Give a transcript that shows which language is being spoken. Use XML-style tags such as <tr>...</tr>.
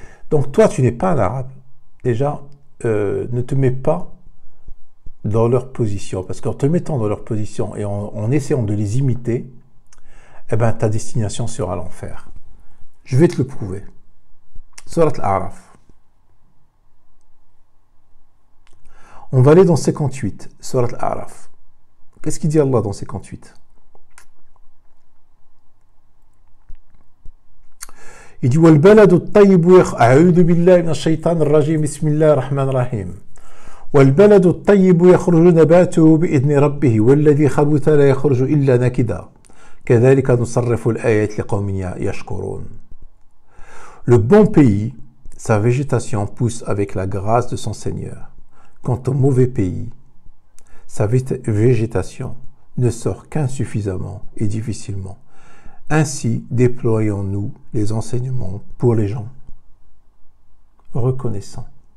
<fr>Donc toi, tu n'es pas un arabe. Déjà, ne te mets pas dans leur position, parce qu'en te mettant dans leur position et en essayant de les imiter, eh ben, ta destination sera l'enfer. Je vais te le prouver. Surat Al-A'raf. On va aller dans 58, Surat Al-A'raf. Qu'est-ce qu'il dit Allah dans 58? Il dit</fr> <ar>وَالْبَلَدُ الطَّيِّبُ أعوذ بالله من الشيطان الرجيم بسم الله الرحمن الرحيم والبلد الطيب يخرج نباته بإذن ربه والذي خبث لا يخرج إلا نكدا كذلك نصرف الآيات لقوم يشكرون.</ar> <fr>Le bon pays, sa végétation pousse avec la grâce de son Seigneur. Quant au mauvais pays, sa végétation ne sort qu'insuffisamment et difficilement. Ainsi déployons-nous les enseignements pour les gens reconnaissants.</fr>